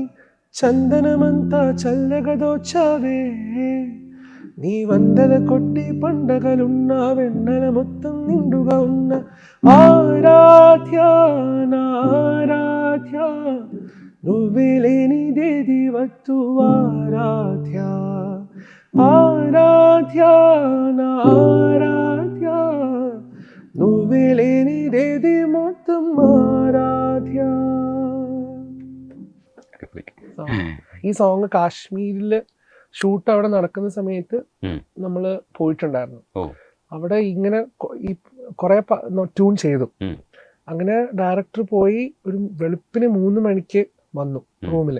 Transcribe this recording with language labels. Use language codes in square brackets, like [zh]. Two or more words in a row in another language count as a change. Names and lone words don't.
[te] చందనమంతా చల్లగా దోచావే, నీ వందల కొట్టి పండగలున్నా వెన్నెల మొత్తం నిండుగా ఉన్న ఆరాధ్య నారాధ్య, నువ్వే లేనిదేది వద్దు ఆరాధ్య, ఆరాధ్య నారాధ్య, నువ్వే లేనిదేది మొత్తం ఆరాధ్య. [ml] ഈ സോങ് കാശ്മീരിൽ ഷൂട്ട് അവിടെ നടക്കുന്ന സമയത്ത് നമ്മൾ പോയിട്ടുണ്ടായിരുന്നു. അവിടെ ഇങ്ങനെ ഈ കുറെ ട്യൂൺ ചെയ്തു. അങ്ങനെ ഡയറക്ടർ പോയി ഒരു വെളുപ്പിന് 3 മണിക്ക് വന്നു റൂമിൽ.